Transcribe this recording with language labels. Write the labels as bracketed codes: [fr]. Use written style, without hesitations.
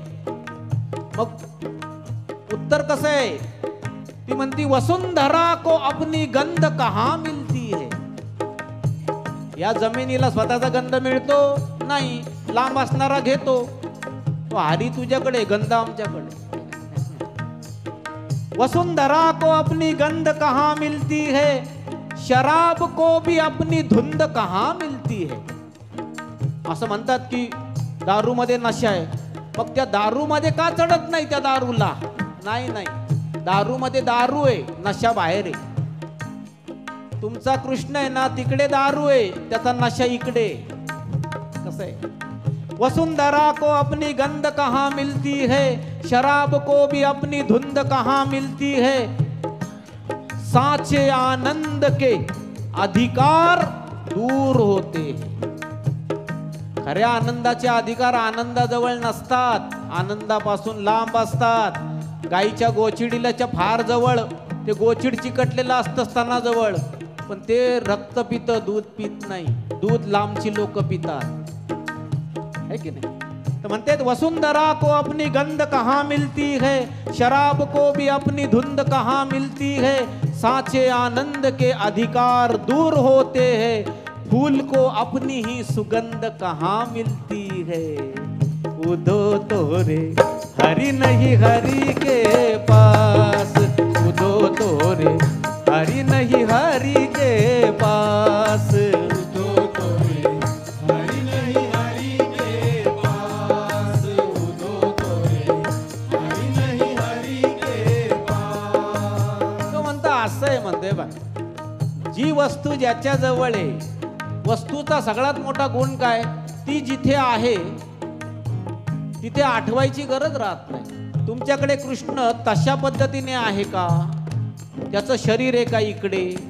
[mr] मग उत्तर कसं आहे? ती म्हणती [hi] वसुंधरा को अपनी गंध कहाँ मिलती है. [mr] या जमिनीला स्वतःचा गंध मिळतो नाही, लांब असणारा घेतो. तो हरी तुझ्याकडे, गंध आमच्याकडे. [hi] वसुंधरा को अपनी गंध कहाँ मिलती है, शराब को भी अपनी धुंद कहाँ मिलती है. [mr] असं म्हणतात की दारूमध्ये नशा आहे, मग त्या दारूमध्ये का चढत नाही त्या दारूला? नाही नाही, दारूमध्ये दारू आहे, नशा बाहेर आहे. तुमचा कृष्ण आहे ना, तिकडे दारू आहे, त्याचा नशा इकडे. कसं आहे? [hi] वसुंधरा को अपनी गंध कहाँ मिलती है, शराब को भी अपनी धुंद कहाँ मिलती है. साचे आनंद के अधिकार दूर होते हैं. [mr] खऱ्या आनंदाचे अधिकार आनंदाजवळ नसतात, आनंदापासून लांब असतात. गाईच्या गोचिडीलाच्या फार जवळ ते गोचिड चिकटलेलं असतं स्तनाजवळ, पण ते रक्त पित, दूध पित नाही. दूध लांबची लोक पितात, है की नाही? तर म्हणते [hi] वसुंधरा को अपनी गंध कहाँ मिलती है, शराब को भी अपनी धुंद कहाँ मिलती है. साचे आनंद के अधिकार दूर होते हैं, फूल को अपनी ही सुगंध कहाँ मिलती है. उधो तो रे हरि नहीं हरि के पास, उधो तो रे हरि नहीं हरि के पास, उधो तो रे हरि नहीं हरि के पास, उधो तो रे हरि नहीं हरि के पास. [mr] तो म्हणता असं आहे, म्हणते बा, जी वस्तू ज्याच्या जवळ आहे, वस्तूचा सगळ्यात मोठा गुण काय? ती जिथे आहे तिथे आठवायची गरज राहत नाही. तुमच्याकडे कृष्ण तशा पद्धतीने आहे का? त्याचं शरीर आहे का इकडे?